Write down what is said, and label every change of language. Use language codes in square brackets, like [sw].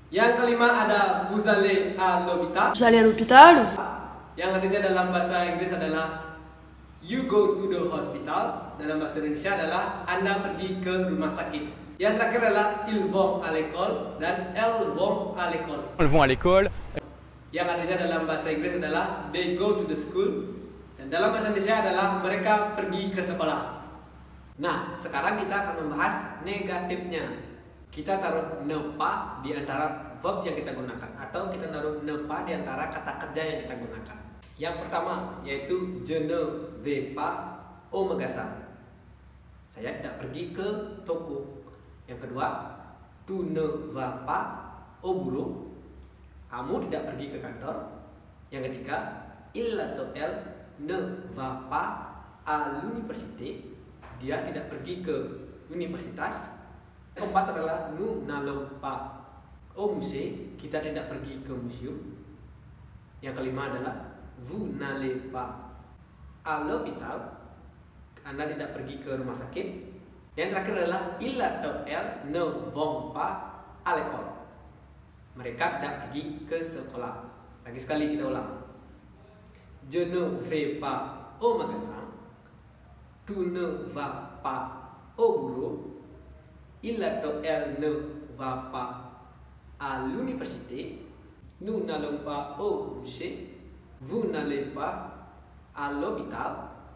[id] Yang kelima ada [fr] vous allez à l'hôpital. Vous allez à l'hôpital. [id] Yang artinya dalam bahasa Inggris adalah [en] you go to the hospital. [id] Dalam bahasa Indonesia adalah Anda pergi ke rumah sakit. Yang terakhir adalah [fr] ils vont à l'école dan elles vont à l'école. Elles vont à l'école. [id] yang artinya dalam bahasa Inggris adalah [en] they go to the school, [id] dan dalam bahasa Indonesia adalah mereka pergi ke sekolah. Nah, sekarang kita akan membahas negatifnya. Kita taruh ne pas di antara verb yang kita gunakan, atau kita taruh ne pas di antara kata kerja yang kita gunakan. Yang pertama yaitu [fr] je ne vais pas au magasin. [id] Saya tidak pergi ke toko. Yang kedua, [fr] tu ne vas pas au boulot. [id] Kamu tidak pergi ke kantor. Yang ketiga, [fr] il atau elle ne va pas à l'université. [id] Dia tidak pergi ke universitas. Yang keempat adalah [fr] nous n'allons pas au musée. [id] Kita tidak pergi ke museum. Yang kelima adalah [fr] vous n'allez pas à l'hôpital. [id] Anda tidak pergi ke rumah sakit. Yang terakhir adalah [fr] il atau elle ne vont pas à l'école. [id] Mereka tidak pergi ke sekolah. Lagi sekali kita ulang. [fr] Je ne vais pas au magasin. Tu ne vas pas au boulot. Il atau elle ne va pas à l'université. Nous n'allons pas au musée. Vous n'allez pas à l'hôpital.